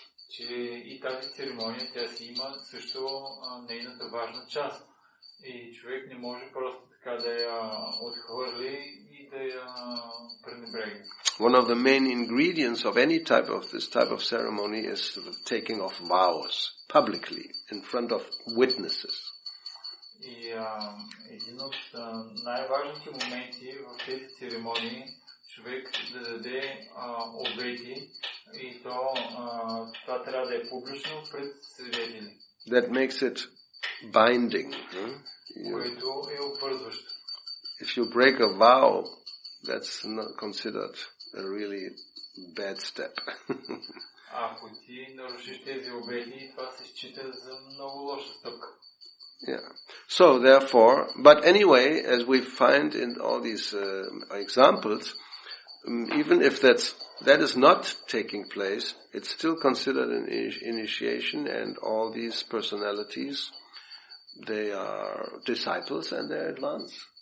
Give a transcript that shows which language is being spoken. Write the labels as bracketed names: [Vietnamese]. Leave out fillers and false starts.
[Bulgarian] че и тази церемония, тя си има също нейната важна част. И човек не може просто така да я отхвърли и да я пренебрегне. [English] One of the main ingredients of any type of this type of ceremony is the taking of vows publicly in front of witnesses. [Bulgarian] И един от най-важните моменти в тези церемонии човек да даде обети и то това трябва да е публично пред свидетели. [English] That makes it binding. [Bulgarian] Което е обвързващо. [English] If you break a vow, that's not considered a really bad step. [Bulgarian] Ако ти нарушиш тези обети, това се счита за много лоша стъпка. [English] Yeah. So therefore, but anyway, as we find in all these examples, even if that is not taking place, it's still considered an initiation, and all these personalities, they are disciples and they're advanced.